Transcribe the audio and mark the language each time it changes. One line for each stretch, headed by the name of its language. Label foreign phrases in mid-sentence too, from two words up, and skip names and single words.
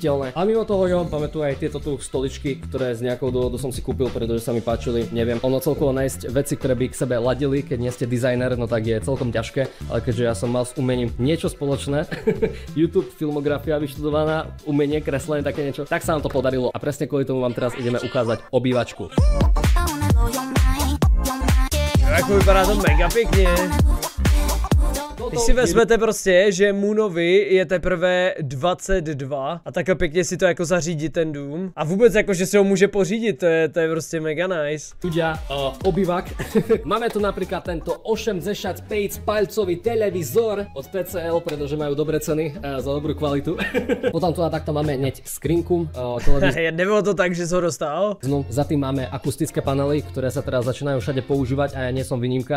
Slovak: A mimo toho, jo, máme tu aj tieto tu stoličky, ktoré z nejakou dôvodu som si kúpil, pretože sa mi páčili, neviem. Ono celkovo nájsť veci, ktoré by k sebe ladili, keď nie ste dizajner, no tak je celkom ťažké, ale keďže ja som mal s umením niečo spoločné. YouTube, filmografia vyštudovaná, umenie, kreslenie, také niečo. Tak sa nám to podarilo a presne kvôli tomu vám teraz ideme ukázať obývačku.
Czech: Jako vypadá to mega pěkně. Když si vezmete prostě, že Moonovi je teprve 22 a takhle pěkně si to jako zařídit ten dům a vůbec jako, že si ho může pořídit, to je prostě mega nice.
Slovak: Ľudia, obývak. Máme tu napríklad tento 85-palcový televízor od TCL, pretože majú dobré ceny za dobrú kvalitu. Potom tu takto máme hneď skrinku.
Czech: Nebylo to tak, že som ho dostal?
Slovak: No, za tým máme akustické panely, ktoré sa teraz začínajú všade používať a ja nie som výnimka.